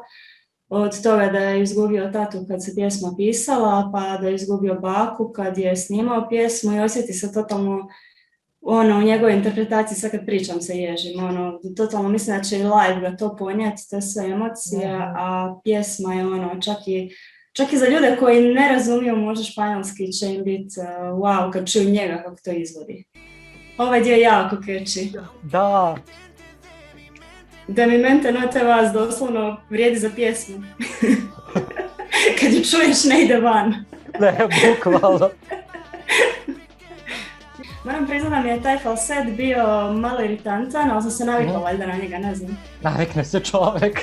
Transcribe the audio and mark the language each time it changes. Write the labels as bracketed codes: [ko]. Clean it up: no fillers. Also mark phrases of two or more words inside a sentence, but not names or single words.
[hr] Od toga da je izgubio tatu kad se pjesma pisala, pa da je izgubio baku kad je snimao pjesmu i osjeti se totalno u njegovoj interpretaciji, sad kad pričam se ježim, totalno mislim da će i live ga to ponijeti, te sve emocije, a pjesma je čak i za ljude koji ne razumiju možda španjolski će im biti wow kad čuju njega kako to izvodi. Ovaj dio je jako catchy. Da. [es] Da mi mente no te vas [hr] doslovno vrijedi za pjesmu. Kad ju čuješ ne ide van. Ne, bukvalno. Moram priznati da mi je taj falset bio malo iritantan, ali sam se navikla valjda na njega, ne znam. Navikne se čovjek.